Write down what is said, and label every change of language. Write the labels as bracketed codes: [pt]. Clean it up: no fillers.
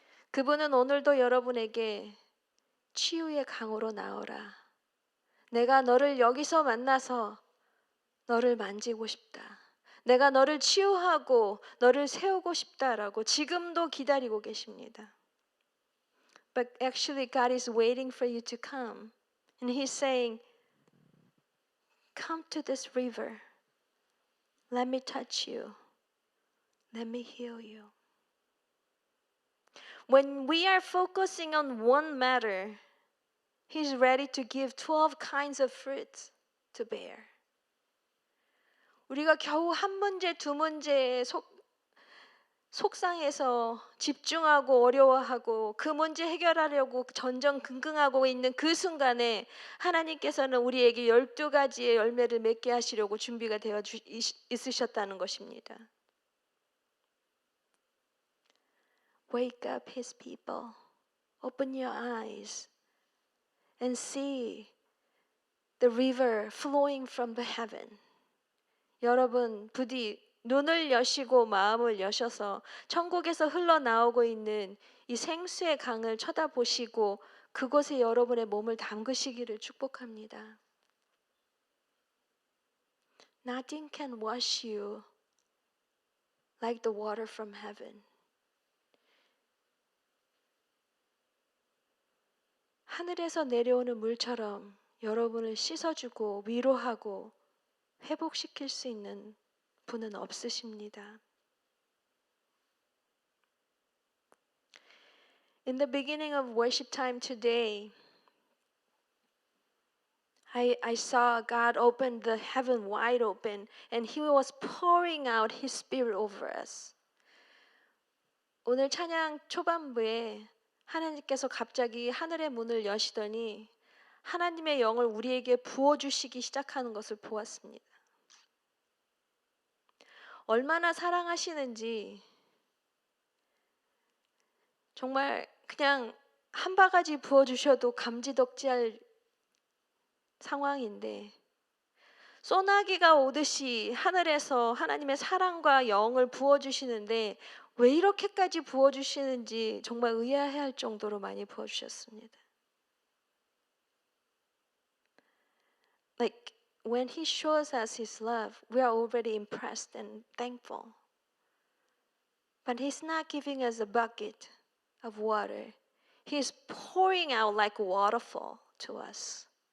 [ko] 그분은 오늘도 여러분에게 치유의 강으로 나오라. 내가 너를 여기서 만나서 너를 만지고 싶다. 내가 너를 치유하고 너를 세우고 싶다라고 지금도 기다리고 계십니다. [en] But actually God is waiting for you to come. And He's saying, come to this river. Let me touch you. Let me heal you. When we are focusing on one matter, He's ready to give 12 kinds of fruits to bear. [ko] 우리가 겨우 한 문제, 두 문제에 속상해서 집중하고 어려워하고 그 문제 해결하려고 전전긍긍하고 있는 그 순간에 하나님께서는 우리에게 12가지의 열매를 맺게 하시려고 준비가 되어 있으셨다는 것입니다. [en] Wake up His people. Open your eyes and see the river flowing from the heaven. [ko] 여러분 부디 눈을 여시고 마음을 여셔서 천국에서 흘러나오고 있는 이 생수의 강을 쳐다보시고 그곳에 여러분의 몸을 담그시기를 축복합니다. [en] Nothing can wash you like the water from heaven. [ko] 하늘에서 내려오는 물처럼 여러분을 씻어주고 위로하고 회복시킬 수 있는 분은 없으십니다. [en] In the beginning of worship time today, I saw God open the heaven wide open and He was pouring out His Spirit over us. [ko] 오늘 찬양 초반부에 하나님께서 갑자기 하늘의 문을 여시더니 하나님의 영을 우리에게 부어주시기 시작하는 것을 보았습니다. 얼마나 사랑하시는지 정말 그냥 한 바가지 부어주셔도 감지덕지할 상황인데 소나기가 오듯이 하늘에서 하나님의 사랑과 영을 부어주시는데 왜 이렇게까지 부어주시는지 정말 의아해할 정도로 많이 부어주셨습니다. [en] like when he shows us his love, we are already impressed and thankful. But he's not giving us a bucket of water. He's pouring out like a waterfall to us.